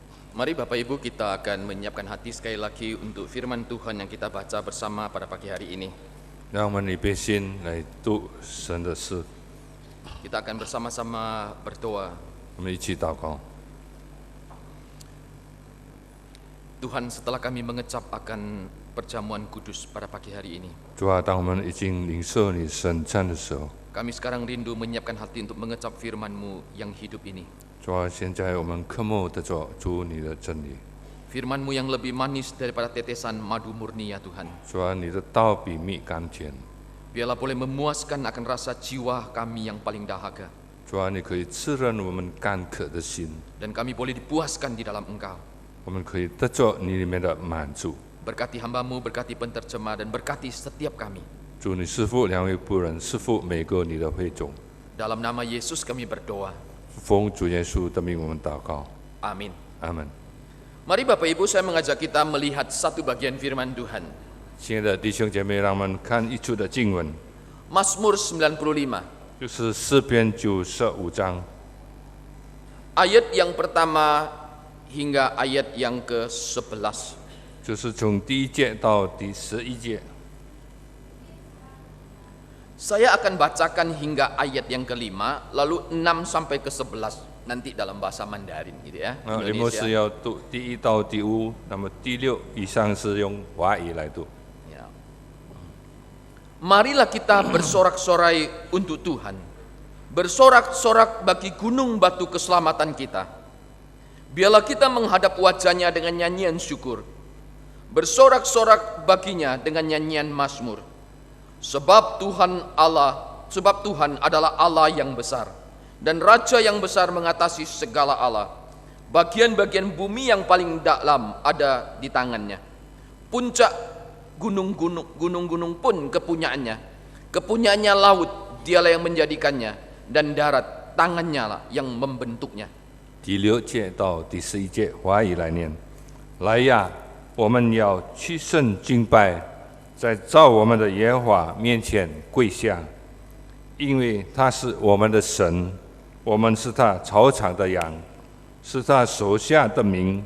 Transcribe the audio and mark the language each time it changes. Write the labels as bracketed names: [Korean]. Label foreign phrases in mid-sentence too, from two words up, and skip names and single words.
[Indonesian] Mari Bapak Ibu kita akan menyiapkan hati sekali lagi untuk firman Tuhan yang kita baca bersama pada pagi hari ini. [Chinese] 让我们预备心来读神的事， [Indonesian] Kita akan bersama-sama berdoa. [Chinese] 我们一起祷告。 [Indonesian] Tuhan, setelah kami mengecap akan perjamuan kudus pada pagi hari ini, [Chinese] 主啊，当我们已经领受你圣餐的时候， [Indonesian] kami sekarang rindu menyiapkan hati untuk mengecap firman-Mu yang hidup ini. [Chinese] 主啊，现在我们渴慕得着主你的真理。 [Indonesian] Firman-Mu yang lebih manis daripada tetesan madu murni ya Tuhan. [Chinese] 主啊，你的道比蜜甘甜。 [Indonesian] Biarlah boleh memuaskan akan rasa jiwa kami yang paling dahaga. [Chinese] 主啊，你可以滋润我们干渴的心， [Indonesian] Dan kami boleh dipuaskan di dalam Engkau. [Chinese] 我们可以得着你里面的满足。 [Indonesian] Berkati hamba-Mu, berkati penterjemah, dan berkati setiap kami. [Chinese] 主，你师傅两位仆人，师傅每个你的会众， [Indonesian] Dalam nama Yesus kami berdoa. [Chinese] 奉主耶稣的名我们祷告， [Indonesian] Amin. [Chinese] 阿门。 [Indonesian] Mari Bapak Ibu, saya mengajak kita melihat satu bagian firman Tuhan. [Chinese] 亲爱的弟兄姐妹，让我们看一处的经文， [Indonesian] Mazmur 95. [Chinese] 就是诗篇95章。 [Indonesian] Ayat yang pertama hingga ayat yang ke-11. [Chinese] 就是从第1节到第11节， [Indonesian] Saya akan bacakan hingga ayat yang kelima, lalu 6 sampai ke-11. Nanti dalam bahasa Mandarin gitu ya. [Chinese] 林牧师要读第1到第5，那么第6以上是用华语来读。 [Indonesian] Ya. Marilah kita bersorak-sorai untuk Tuhan. Bersorak-sorak bagi gunung batu keselamatan kita. Biarlah kita menghadap wajahnya dengan nyanyian syukur. Bersorak-sorak baginya dengan nyanyian mazmur. Sebab Tuhan adalah Allah yang besar, dan Raja yang besar mengatasi segala Allah. Bagian-bagian bumi yang paling dalam ada di tangannya. Puncak gunung-gunung pun kepunyaannya. Kepunyaannya laut, dialah yang menjadikannya, dan darat, tangannya lah yang membentuknya. [Chinese] 第6节到第11节华语来念：来呀，我们要屈身敬拜，在造我们的耶和华面前跪下，因为他是我们的神，我们是他草场的羊，是他手下的民。